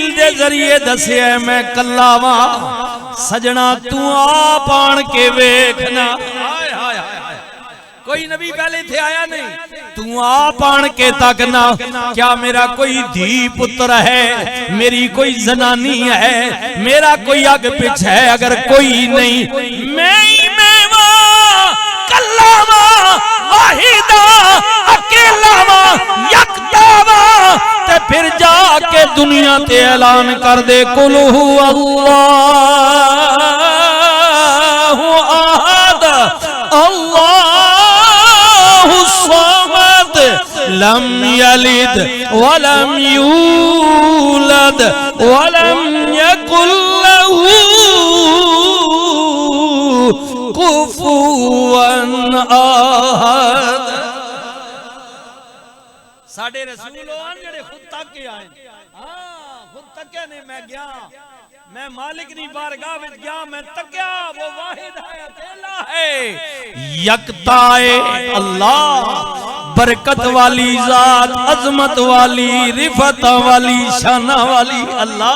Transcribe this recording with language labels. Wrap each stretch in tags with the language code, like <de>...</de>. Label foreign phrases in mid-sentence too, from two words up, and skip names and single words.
<pa>ਦੇ ਜ਼ਰੀਏ ਦੱਸਿਆ ਮੈਂ ਕੱਲਾ ਵਾ ਸੱਜਣਾ ਤੂ ਆਪ ਆਣ ਕੇ ਵੇਖਣਾ ਹਾਏ ਹਾਏ ਹਾਏ ਕੋਈ ਨਬੀ ਪਹਿਲੇ ਥੇ ਆਇਆ ਨਹੀਂ ਤੂ ਆਪ ਆਣ ਕੇ ਤੱਕਣਾ ਕਿਆ ਮੇਰਾ ਕੋਈ ਧੀ ਪੁੱਤਰ ਹੈ ਮੇਰੀ ਕੋਈ ਜ਼ਨਾਨੀ ਹੈ ਮੇਰਾ ਕੋਈ ਅੱਗ ਪਿੱਛ ਹੈ ਅਗਰ ਕੋਈ ਨਹੀਂ ਮੈਂ ਹੀ ਮੈਂ ਵਾਹਿਦਾ ਅਕੇਲਾ ਯਕਤਾ ਦੁਨੀਆ ਤੇ ਐਲਾਨ ਕਰ ਦੇ</pa> <ar>قل هو الله أحد الله الصمد لم يلد ولم يولد ولم يكن له كفوا أحد.</ar> <pa>ਸਾਡੇ ਰਸੂਲ ਜੇੜ੍ਹੇ ਖ਼ੁਦ ਤੱਕ ਕੇ ਆਏ, ਹਾਂ ਖ਼ੁਦ ਤੱਕ ਨੇ, ਮੈਂ ਗਿਆ, ਮੈਂ ਮਾਲਿਕ ਨੀ ਬਾਰਗਾਹ ਵਿਚ ਗਿਆ, ਮੈਂ ਤੱਕਿਆ, ਵੋ ਵਾਹਿਦ ਹੈ, ਅਕੇਲਾ ਹੈ, ਯਕਤਾ ਹੈ ਅੱਲਾਹ, ਬਰਕਤ ਵਾਲੀ ਜ਼ਾਤ, ਅਜ਼ਮਤ ਵਾਲੀ, ਰਿਫ਼ਅਤ ਵਾਲੀ, ਸ਼ਾਨਾ ਵਾਲੀ ਅੱਲਾਹ।</pa>